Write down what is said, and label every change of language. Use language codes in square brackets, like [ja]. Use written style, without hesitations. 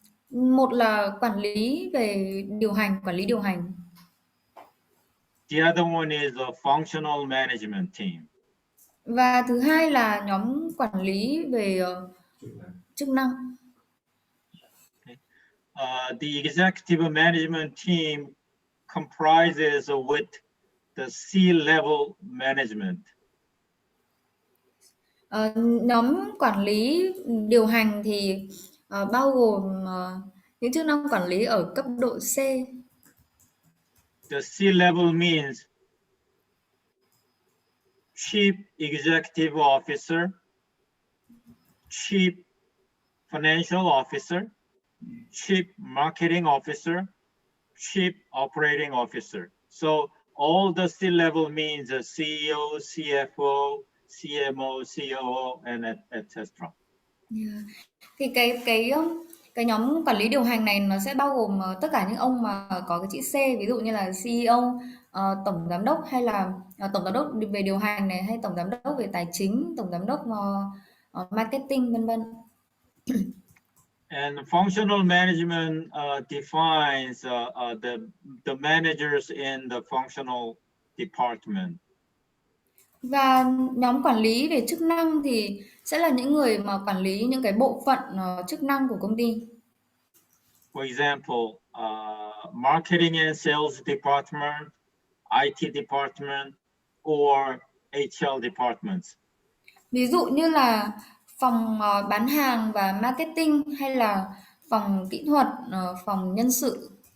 [vi] Một là quản lý về quản lý điều hành. [en] The other one is a functional management team. [vi] Và thứ hai là nhóm quản lý về chức năng. [en] The executive management team comprises with the C-level management. [vi] Nhóm quản lý điều hành thì bao gồm những chức năng quản lý ở cấp độ C. [en] The C-level means Chief Executive Officer, Chief Financial Officer, Chief Marketing Officer, Chief Operating Officer. So all the C-level means a CEO, CFO, CMO, COO, and etc. Yeah. [vi] Thì cái nhóm quản lý điều hành này nó sẽ bao gồm tất cả những ông mà có cái chữ C, ví dụ như là CEO, tổng giám đốc, hay là tổng giám đốc về điều hành này, hay tổng giám đốc về tài chính, tổng giám đốc marketing, vân vân. [en] And functional management defines the managers in the functional department. [vi] Và nhóm quản lý về chức năng thì sẽ là những người mà quản lý những cái bộ phận chức năng của công ty. [en] For example, marketing and sales department, IT department, or HR departments. [vi] Ví dụ như là phòng bán hàng và marketing, hay là phòng kỹ thuật, phòng nhân sự.